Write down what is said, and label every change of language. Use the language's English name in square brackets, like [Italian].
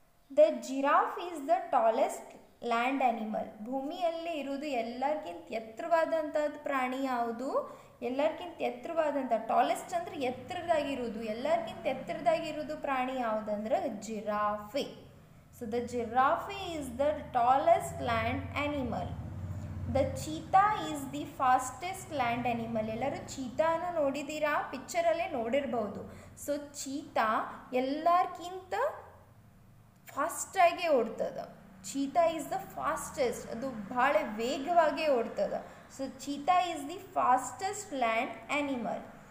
[English] The giraffe is the tallest land animal. [Kannada] ಭೂಮಿಯಲ್ಲಿ ಇರುವುದು ಎಲ್ಲರಿಗಿಂತ ಎತ್ತರವಾದಂಥದ್ದು ಪ್ರಾಣಿ ಯಾವುದು? ಎಲ್ಲರಿಗಿಂತ ಎತ್ತರವಾದಂಥ, ಟಾಲೆಸ್ಟ್ ಅಂದರೆ ಎತ್ತರದಾಗಿರುವುದು, ಎಲ್ಲರಿಗಿಂತ ಎತ್ತರದಾಗಿರುವುದು ಪ್ರಾಣಿ ಯಾವುದಂದ್ರೆ giraffe. [English] So the giraffe is the tallest land animal. The cheetah is the fastest land animal. [Kannada] ಎಲ್ಲರೂ ಚೀತಾನು ನೋಡಿದ್ದೀರಾ, ಪಿಕ್ಚರಲ್ಲೇ ನೋಡಿರ್ಬೋದು. ಸೊ ಚೀತಾ ಎಲ್ಲರ್ಕಿಂತ ಫಾಸ್ಟಾಗಿ ಓಡ್ತದೆ. [English] cheetah is the fastest, [Kannada] ಅದು ಭಾಳ ವೇಗವಾಗಿ ಓಡ್ತದೆ. [English] So cheetah is the fastest land animal.